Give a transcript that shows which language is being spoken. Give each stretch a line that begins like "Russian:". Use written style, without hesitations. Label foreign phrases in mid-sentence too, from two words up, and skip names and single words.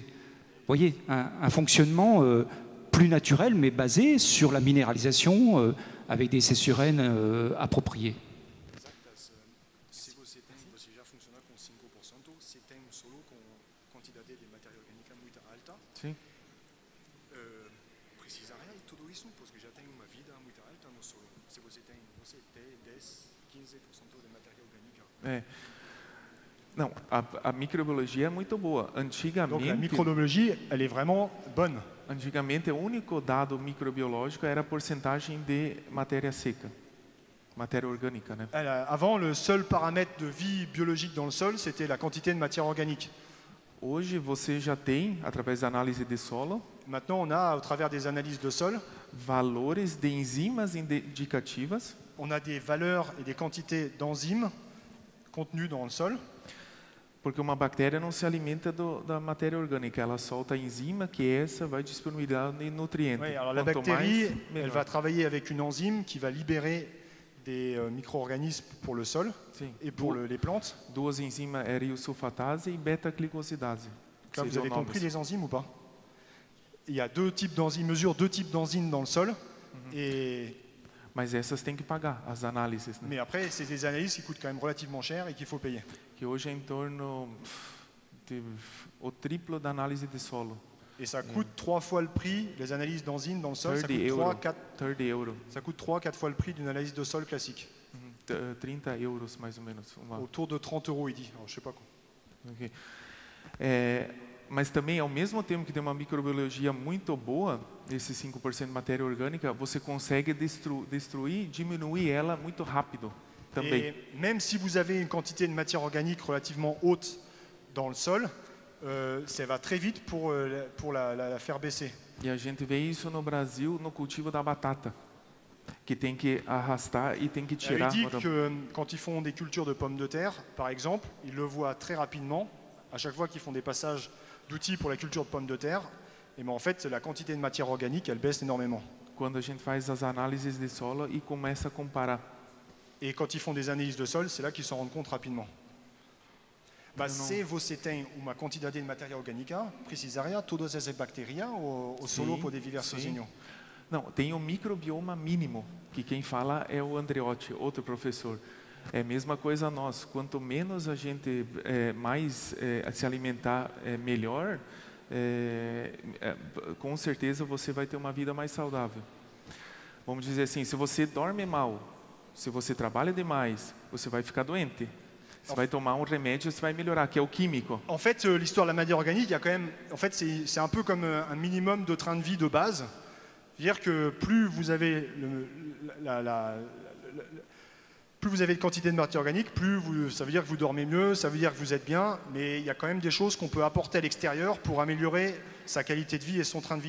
French: Vous voyez, un fonctionnement plus naturel, mais basé sur la minéralisation avec des cessurènes appropriées.
Portuguese: Se você já funciona com 5%, você tem um solo com quantidade de matéria orgânica muito alta. sim. Precisaria de tudo isso, porque já tem uma vida muito alta no solo. Se você tem 10, 15% de matéria orgânica. É. Não, a microbiologia é muito boa.
French: Donc la
Portuguese: Antigamente,
French: microbiologie, elle est vraiment bonne.
Portuguese: o único dado microbiológico era a porcentagem de matéria seca, matéria orgânica, né?
French: Avant, le seul paramètre de vie biologique dans le sol, c'était la quantité de matière organique.
Portuguese: Hoje você já tem, através da análise de solo,
French: Maintenant, on a, au travers des analyses de sol,
Portuguese: valores de enzimas indicativas
French: on a des valeurs et des quantités d'enzymes contenues dans le sol.
Portuguese: porque uma bactéria não se alimenta da matéria orgânica, ela solta a enzima que essa vai disponibilizar nutrientes.
French: Oui, alors la
Portuguese: Quanto
French: bactérie,
Portuguese: mais,
French: elle
Portuguese: melhor.
French: va travailler avec une enzyme qui va libérer des micro-organismes pour le sol
Portuguese: Sim.
French: et pour les plantes.
Portuguese: Duas enzimas, eriosulfatase e beta-glicosidase.
French: Là, vous
Portuguese: Seriam
French: avez compris
Portuguese: nomes.
French: les enzymes ou pas? Il y a 2 types d'enzymes, mesure 2 types d'enzymes dans le sol. Et...
Portuguese: Mas essas tem que pagar, as análises, né?
French: Mais après, c'est des analyses qui coûtent quand même relativement cher et qu'il faut payer.
Portuguese: Que hoje é em torno o triplo da análise de solo.
French: Et ça coûte 3 fois le prix, les analyses d'enzymes dans le sol, ça
Portuguese: 30
French: coûte
Portuguese: euros.
French: 3-4 €. ça coûte 3-4 fois le prix d'une analyse de sol classique.
Portuguese: 30 euros mais ou menos.
French: Autour de 30 euros, il dit. Alors, je sais pas quoi. Ok.
Portuguese: Mas também, ao mesmo tempo que tem uma microbiologia muito boa, esse 5% de matéria orgânica, você consegue destruir, diminuir ela muito rápido também.
French: Et même si vous avez une quantité de matière organique relativement haute dans le sol, ça va très vite pour la faire baisser.
Portuguese: E a gente vê isso no Brasil no cultivo da batata, que tem que arrastar e tem que
French: Il
Portuguese: tirar.
French: dit que quand ils font des cultures de pommes de terre, par exemple, ils le voient très rapidement. À chaque fois qu'ils font des passages d'outils pour la culture de pommes de terre, et ben en fait, la quantité de matière organique, elle baisse énormément.
Portuguese: Quando a gente faz as análises de solo e começa a comparar.
French: Et quand ils font des analyses de sol, c'est là qu'ils s'en rendent compte rapidement. Bah,
Portuguese: se você tem uma quantidade de matéria orgânica, precisaria todas essas bactérias ou solo Sim, poder viver sim. sozinho? Não, tem o microbioma mínimo, que quem fala é o Andreotti, outro professor. É a mesma coisa nós. Quanto menos a gente mais se alimentar melhor, com certeza você vai ter uma vida mais saudável. Vamos dizer assim, se você dorme mal se você trabalha demais, você vai ficar doente. Você vai tomar um remédio, você vai melhorar, que é o químico.
French: En fait, l'histoire de la matière organique, il y a quand même, en fait, c'est un peu comme un minimum de train de vie de base. C'est-à-dire que plus vous avez plus vous avez de quantité de matière organique, ça veut dire que vous dormez mieux, ça veut dire que vous êtes bien, mais il y a quand même des choses qu'on peut apporter à l'extérieur pour améliorer sa qualité de vie et son train de vie.